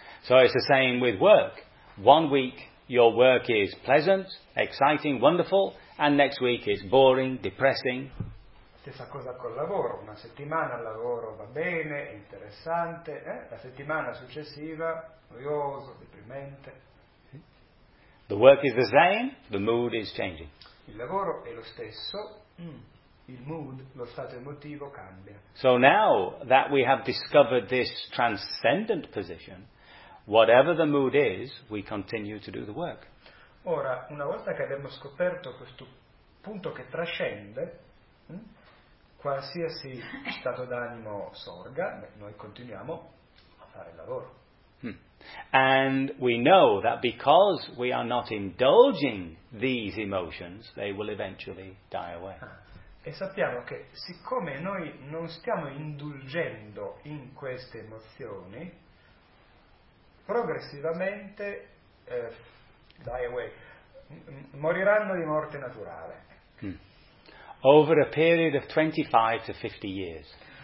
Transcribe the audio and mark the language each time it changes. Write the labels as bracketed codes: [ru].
[en] So it's the same with work. One week your work is pleasant, exciting, wonderful, and next week it's boring, depressing. [it] Stessa cosa col lavoro. Una settimana al lavoro va bene, è interessante, La settimana successiva noioso, deprimente. [en] The work is the same, the mood is changing. [it] Il lavoro è lo stesso, il mood, lo stato emotivo cambia. [en] So now that we have discovered this transcendent position, whatever the mood is, we continue to do the work. [it] Ora, una volta che abbiamo scoperto questo punto che trascende, qualsiasi stato d'animo sorga, noi continuiamo a fare il lavoro. [en] And we know that because we are not indulging these emotions, they will eventually die away. [it] E sappiamo che siccome noi non stiamo indulgendo in queste emozioni, progressivamente [en] die away, [it] moriranno di morte naturale. [en] Over a period of 25 to 50 years.